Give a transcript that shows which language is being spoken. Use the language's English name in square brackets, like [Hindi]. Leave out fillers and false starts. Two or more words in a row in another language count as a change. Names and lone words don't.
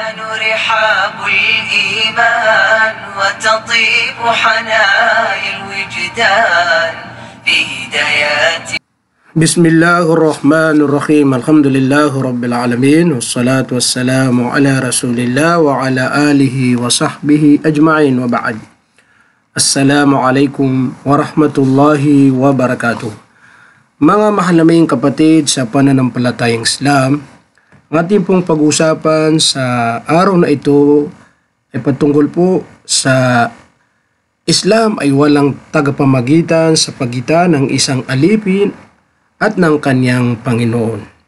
[Arabic] رحاب الإيمان وتطيب حنايا الوجدان في هدايات. بسم الله الرحمن الرحيم. الحمد لله رب العالمين والصلاة والسلام على رسول الله وعلى آله وصحبه أجمعين وبعد. السلام عليكم ورحمة الله وبركاته. [Filipino] Mga mahal naming kapatid sa pananampalatayang Islam, ang ating pong pag-usapan sa araw na ito ay patungkol po sa Islam ay walang tagapamagitan sa pagitan ng isang alipin at ng kanyang Panginoon.